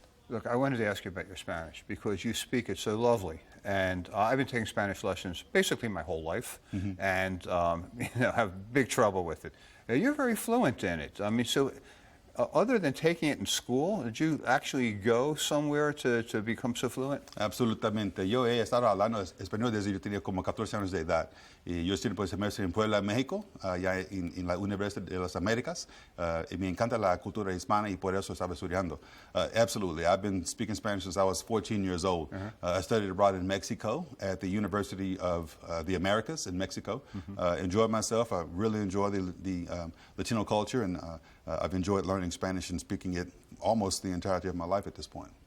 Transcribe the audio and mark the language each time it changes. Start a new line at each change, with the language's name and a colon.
English: Look, I wanted to ask you about your Spanish because you speak it so lovely. And I've been taking Spanish lessons basically my whole life and have big trouble with it. You're very fluent in it. I mean, so other than taking it in school, did you actually go somewhere to become so fluent?
Spanish: Absolutamente. Yo he estado hablando español desde yo tenía como 14 años de edad. Y yo estudié por semestre en Puebla, México, allá en la Universidad de las Américas. Y me encanta la cultura hispana y por eso estaba estudiando.
English: Absolutely. I've been speaking Spanish since I was 14 years old. I studied abroad in Mexico at the University of the Americas in Mexico. Enjoyed myself. I really enjoy the Latino culture, and I've enjoyed learning Spanish and speaking it almost the entirety of my life at this point.